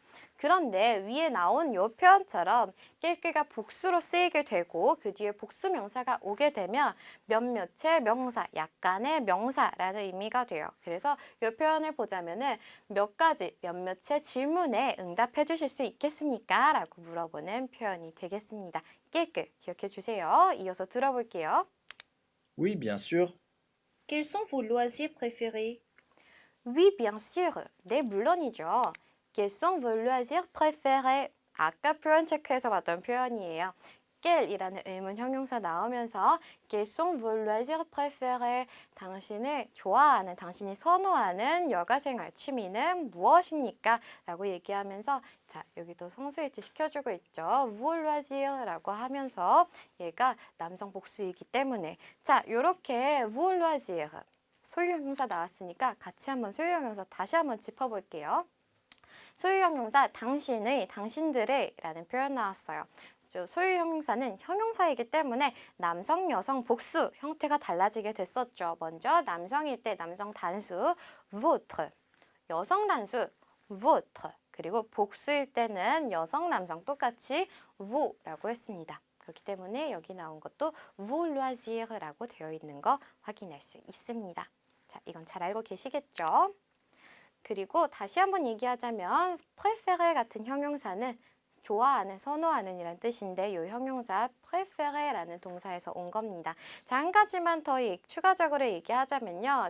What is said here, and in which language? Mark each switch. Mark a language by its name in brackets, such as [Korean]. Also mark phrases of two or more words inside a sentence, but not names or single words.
[Korean] 그런데 위에 나온 요 표현처럼 quelques가 복수로 쓰이게 되고 그 뒤에 복수 명사가 오게 되면 몇몇의 명사, 약간의 명사라는 의미가 돼요. 그래서 요 표현을 보자면은 몇 가지, 몇몇의 질문에 응답해 주실 수 있겠습니까? 라고 물어보는 표현이 되겠습니다. quelques 기억해 주세요. 이어서 들어볼게요. [French] Oui, bien sûr. Quels sont vos loisirs préférés? Oui, bien sûr. [Korean] 네, 물론이죠. [French] Quels sont vos loisirs préférés? [Korean] 아까 표현 체크에서 봤던 표현이에요. quels이라는 의문 형용사 나오면서 [French] Quels sont vos loisirs préférés? [Korean] 당신이 좋아하는, 당신이 선호하는 여가생활 취미는 무엇입니까? 라고 얘기하면서 자, 여기도 성수일치 시켜주고 있죠. [French] vos loisirs [Korean] 라고 하면서 얘가 남성 복수이기 때문에 자, 요렇게 [French] vos loisirs [Korean] 소유형용사 나왔으니까 같이 한번 소유형용사 다시 한번 짚어볼게요. 소유형용사 당신의, 당신들의 라는 표현 나왔어요. 소유형용사는 형용사이기 때문에 남성, 여성, 복수 형태가 달라지게 됐었죠. 먼저 남성일 때 남성 단수 votre, 여성 단수 votre, 그리고 복수일 때는 여성, 남성 똑같이 vos라고 했습니다. 그렇기 때문에 여기 나온 것도 [French] vos loisirs [Korean] 라고 되어 있는 거 확인할 수 있습니다. 자, 이건 잘 알고 계시겠죠? 그리고 다시 한번 얘기하자면 préféré 같은 형용사는 좋아하는, 선호하는 이란 뜻인데 이 형용사 préféré라는 동사에서 온 겁니다. 자, 한 가지만 더 추가적으로 얘기하자면요.